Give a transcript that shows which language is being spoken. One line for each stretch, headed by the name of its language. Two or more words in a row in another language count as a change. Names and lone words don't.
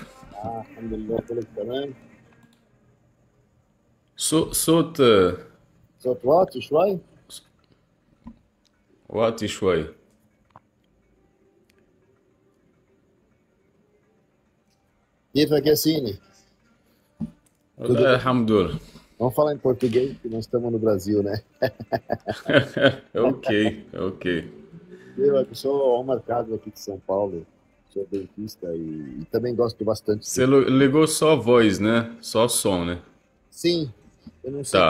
Arabic: الحمد لله كله تمام. صوت صوت واطي شوي. واطي شوية. Kifak é Cine?
Portuguese: Tudo
Arabic: والله
Portuguese: bem?
Arabic: الحمد لله.
Portuguese: Vamos falar em português, que nós estamos no Brasil, né? Ok, ok. Eu sou Omar Carlos aqui de São Paulo, sou dentista e também gosto bastante de... Você ligou só a voz, né? Só som, né? Sim, eu não sei,